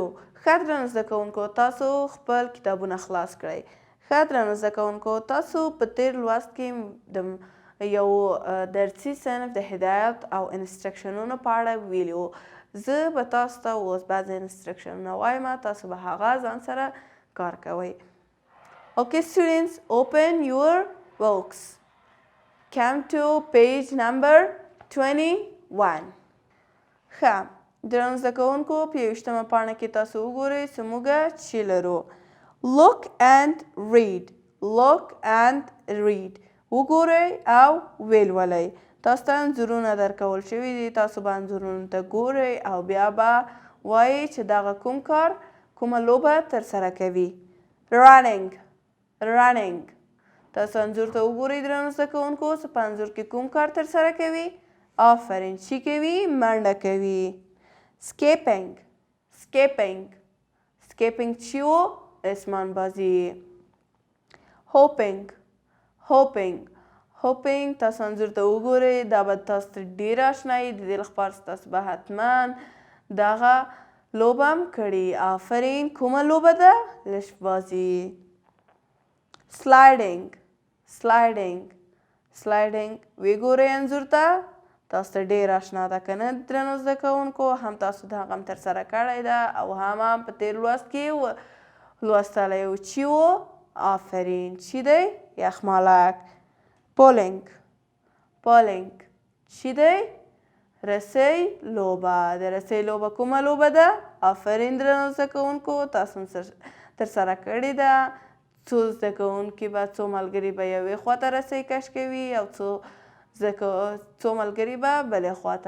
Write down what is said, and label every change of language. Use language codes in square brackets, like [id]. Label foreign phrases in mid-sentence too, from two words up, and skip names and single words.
[ps] ښه درنو زده کوونکو، تاسو خپل کتابونه خلاص کړئ. ښه درنو زده کوونکو، تاسو په تېر لوست کې د یو درسي صنف د هدایت او انسټرکشنونو په اړه ویلي وو. زه به تاسو ته اوس بعضې انسټرکشنونه وایم، تاسو به هغه ځان سره کار کوئ. [en] Okay students, open your books. Come to page number 21. [ps] ښه درنو زده کوونکو، په 21مه پاڼه کې تاسو وګورئ چې موږ چې لرو. [en] Look and read. Look and read. [ps] وګورئ او ولولئ. تاسو ته انځورونه درکول شوي دي، تاسو به انځورونو ته ګورئ او بیا به وایئ چې دغه کوم کار، کومه لوبه ترسره کوي. [en] Running. Running. [ps] تاسو انځور ته وګورئ درنو زده کوونکو چې په انځور کې کوم کار ترسره کوي. آفرین. چی کوي؟ منډه کوي. [en] Skipping. Skipping. Skipping [ps] چی و؟ اسمان بازی. [en] Hopping. Hopping. [ps] Hopping تاسو انځور ته وګورئ، دا به تاسو ته ډېر اشنا وي، د دې لپاره تاسو به حتما دغه لوبه هم کړي. آفرین. کومه لوبه ده؟ لشت بازی. [en] Sliding. Sliding. Sliding. [ps] وګورئ انځور ته، تاسو ته ډېر اشنا ده که نه درنو زده کوونکو؟ هم تاسو د هغه هم ترسره کړی ده او هم په تېر لوست کې لوستلی و. چی و؟ آفرین. چی دی؟ یخمالک. [en] Pulling. Pulling. [ps] چی دی؟ رسۍ لوبه. د رسۍ لوبه کومه لوبه ده؟ آفرین درنو زده کوونکو، تاسو هم ترسره کړې ده. څو زده کوونکي به، څو ملګري به یوې خواته رسۍ کش کوي او څو ملګري به بلې خواته.